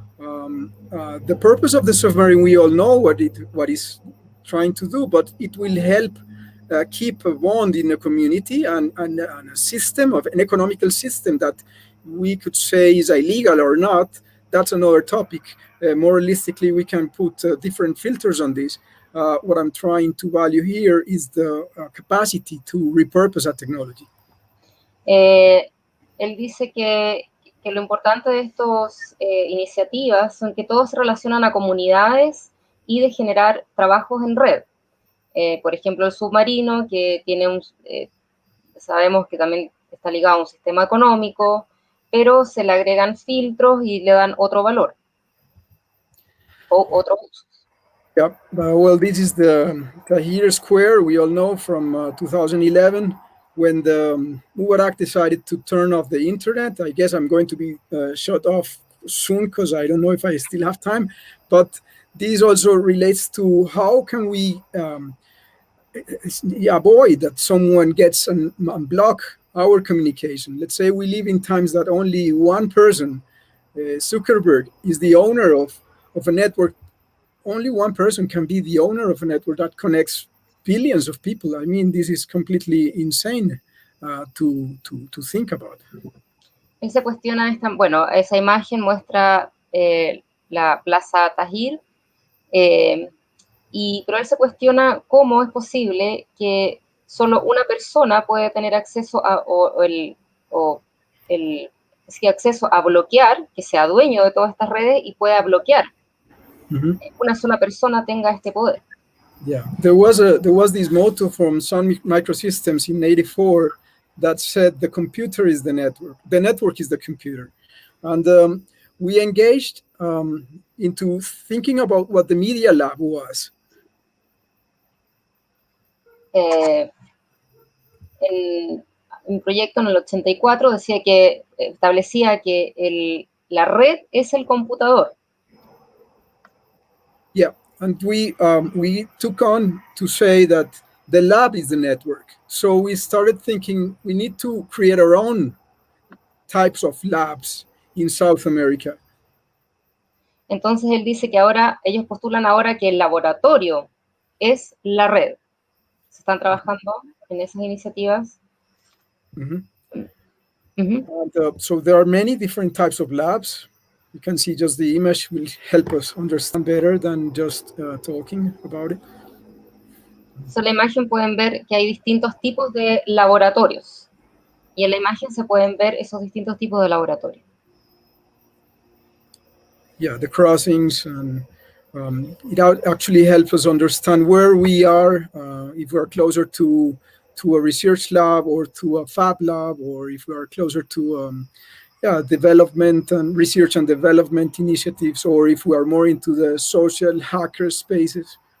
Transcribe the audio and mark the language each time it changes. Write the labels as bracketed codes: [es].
[en] The purpose of the submarine, we all know what is trying to do, but it will help keep a bond in a community and a system of an economical system that we could say is illegal or not. That's another topic. More realistically, we can put different filters on this. What I'm trying to value here is the capacity to repurpose that technology. [es] Él dice que lo importante de estas iniciativas son que todos se relacionan a comunidades y de generar trabajos en red. Por ejemplo, el submarino, que tiene sabemos que también está ligado a un sistema económico, pero se le agregan filtros y le dan otro valor o otro uso. [en] Yeah, well, this is the Tahrir Square. We all know from 2011 when the Mubarak decided to turn off the internet. I guess I'm going to be shut off soon because I don't know if I still have time. But this also relates to how can we avoid that someone gets and block our communication. Let's say we live in times that only one person, Zuckerberg, is the owner of a network. Only one person can be the owner of a network that connects billions of people. I mean, this is completely insane to think about. [es] Él se cuestiona esa imagen muestra la Plaza Tahrir, pero él se cuestiona cómo es posible que solo una persona puede tener acceso acceso a bloquear, que sea dueño de todas estas redes y pueda bloquear. Una sola persona tenga este poder. [en] Yeah, there was this motto from Sun Microsystems in '84 that said the computer is the network is the computer, and we engaged into thinking about what the Media Lab was. [es] Un proyecto en el 84 decía que establecía que la red es el computador. [en] Yeah, and we took on to say that the lab is the network. So we started thinking we need to create our own types of labs in South America. [es] Entonces él dice que ahora, ellos postulan ahora que el laboratorio es la red. Se están trabajando en esas iniciativas. Mhm. Ujú. [en] And, so there are many different types of labs. You can see just the image will help us understand better than just talking about it. [es] So, en la imagen pueden ver que hay distintos tipos de laboratorios. Y en la imagen se pueden ver esos distintos tipos de laboratorios. [en] Yeah, the crossings, and it actually helps us understand where we are, if we're closer to a research lab or to a fab lab, or if we are closer to development and research and development initiatives, or if we are more into the social hacker spaces.